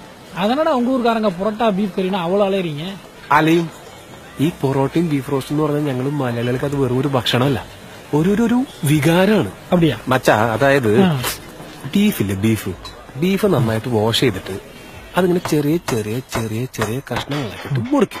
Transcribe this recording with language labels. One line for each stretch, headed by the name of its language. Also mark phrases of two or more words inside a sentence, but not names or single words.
Tamil: அதனால உங்க ஊருக்காரங்க புரோட்டா பீஃப் கறினா அவ்வளவு அலையறீங்க.
Malayalam: അലയും ഈ പൊറോട്ടയും
English: beef roast
Malayalam: എന്ന് പറഞ്ഞാൽ ഞങ്ങൾ മലയാളികൾക്ക് അത് വെറും ഒരു ഭക്ഷണമല്ല, ഒരു വികാരമാണ്.
Tamil: அப்படியா?
Malayalam: മച്ചാ, അതായത് ബീഫ് നന്നായിട്ട് വാഷ് ചെയ്തിട്ട് അതിങ്ങനെ ചെറിയ ചെറിയ ചെറിയ ചെറിയ കഷ്ണങ്ങളാക്കിയിട്ട് മുറിക്കും.